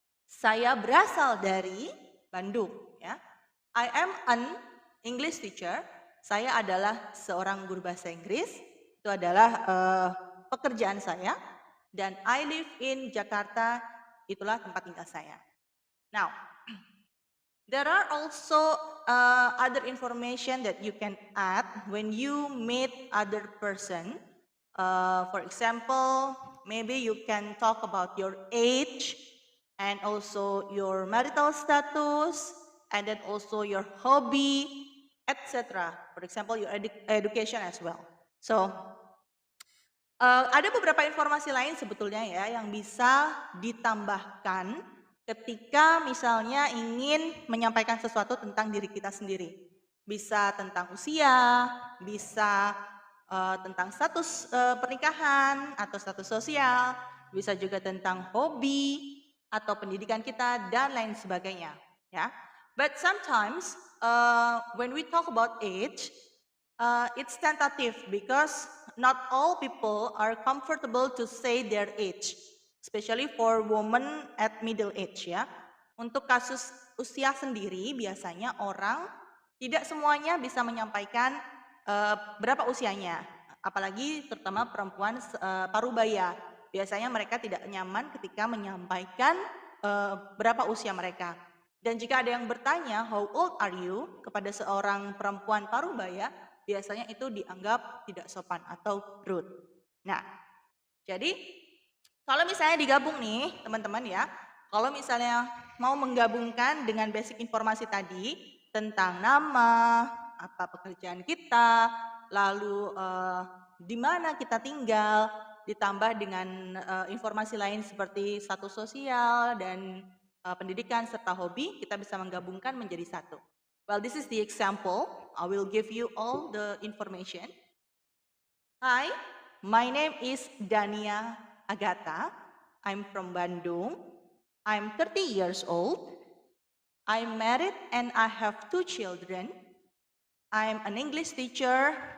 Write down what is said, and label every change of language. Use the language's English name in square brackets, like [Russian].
[Indonesian] Saya berasal dari Bandung. Ya. [English] I am an English teacher, [Indonesian] saya adalah seorang guru bahasa Inggris, itu adalah pekerjaan saya, dan [English] I live in Jakarta, [Indonesian] itulah tempat tinggal saya. [English] Now, there are also other information that you can add when you meet other person. For example, maybe you can talk about your age and also your marital status and then also your hobby, etc. For example, your education as well. [Indonesian] So, ada beberapa informasi lain sebetulnya ya yang bisa ditambahkan ketika misalnya ingin menyampaikan sesuatu tentang diri kita sendiri. Bisa tentang usia, bisa tentang status pernikahan atau status sosial, bisa juga tentang hobi atau pendidikan kita dan lain sebagainya. [English] Ya, but sometimes when we talk about age, it's tentative because not all people are comfortable to say their age, especially for women at middle age ya. [Indonesian] Untuk kasus usia sendiri biasanya orang tidak semuanya bisa menyampaikan berapa usianya, apalagi terutama perempuan parubaya. Biasanya mereka tidak nyaman ketika menyampaikan berapa usia mereka. Dan jika ada yang bertanya, [English] how old are you? [Indonesian] Kepada seorang perempuan parubaya, biasanya itu dianggap tidak sopan atau rude. Nah, jadi kalau misalnya digabung nih teman-teman ya, kalau misalnya mau menggabungkan dengan basic informasi tadi tentang nama, apa pekerjaan kita, lalu di mana kita tinggal, ditambah dengan informasi lain seperti status sosial dan pendidikan serta hobi, kita bisa menggabungkan menjadi satu. [English] Well, this is the example. I will give you all the information. Hi, my name is Dania Agata. I'm from Bandung. I'm 30 years old. I'm married and I have 2 children. I'm an English teacher.